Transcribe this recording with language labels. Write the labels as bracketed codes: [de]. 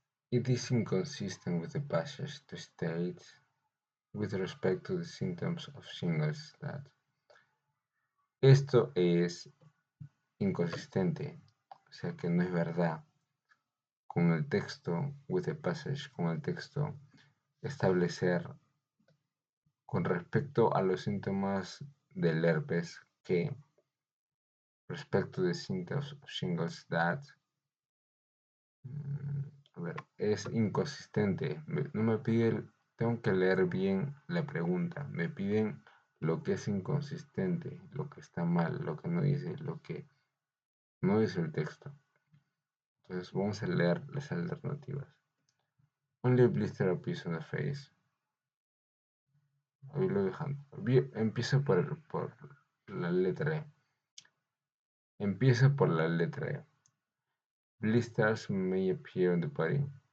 [en] It is inconsistent with the passage to state with respect to the symptoms of shingles that. [es] Esto es inconsistente, o sea que no es verdad con el texto, [en] with the passage, [es] con el texto, establecer con respecto a los síntomas del herpes que respecto de [en] symptoms of shingles that [es] a ver, es inconsistente. No me pide, tengo que leer bien la pregunta. Me piden lo que es inconsistente, lo que está mal, lo que no dice, lo que no dice el texto. Entonces vamos a leer las alternativas. [en] Only a blister appears on the face. [es] Ahí lo dejan. Empiezo por la letra E. Empiezo por la letra E. [en] Blisters may appear on the body.